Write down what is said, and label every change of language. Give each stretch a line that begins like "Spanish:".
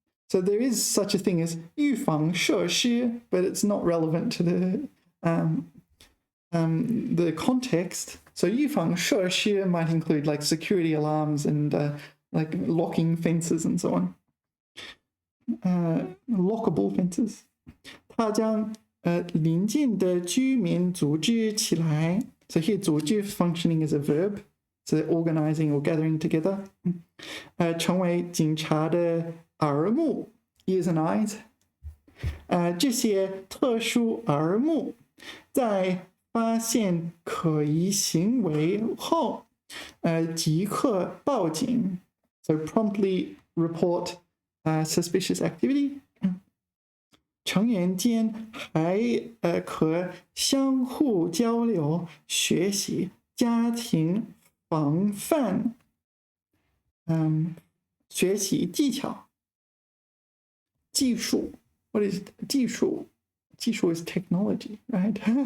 English: So there is such a thing as 预防设施, but it's not relevant to the context. So 预防设施 might include like security alarms and like locking fences and so on. Lockable fences.
Chinese: 他将邻近的居民组织起来.
English: So here 组织 functioning as a verb. So organizing or gathering together.
Chinese: 成为警察的耳目
English: ears and eyes.
Chinese: 这些特殊耳目在发现可疑行为后即刻报警.
English: So promptly report suspicious activity.
Chinese: 成员间还可相互交流学习家庭防范学习技巧技术
English: What is
Chinese: 技术 技术
English: is technology, right?